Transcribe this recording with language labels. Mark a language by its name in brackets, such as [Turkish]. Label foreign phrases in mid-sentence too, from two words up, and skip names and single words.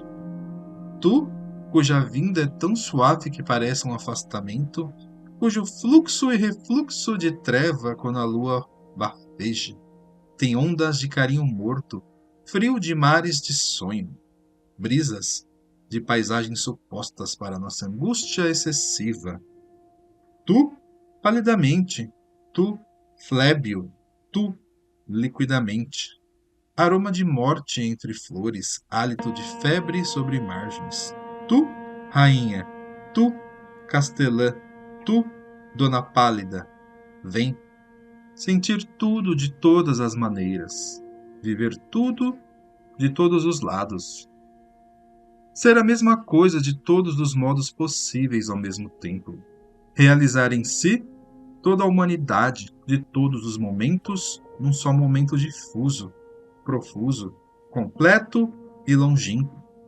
[Portuguese] Tu, cuja vinda é tão suave que parece um afastamento, cujo fluxo e refluxo de treva quando a lua bafeja, tem ondas de carinho morto, frio de mares de sonho, brisas de paisagens supostas para nossa angústia excessiva. Tu, palidamente, tu, flébio, tu, liquidamente. Aroma de morte entre flores, hálito de febre sobre margens. Tu, rainha, tu, castelã, tu, dona pálida, vem sentir tudo de todas as maneiras, viver tudo de todos os lados, ser a mesma coisa de todos os modos possíveis ao mesmo tempo, realizar em si toda a humanidade de todos os momentos num só momento difuso, profuso, completo e longínquo.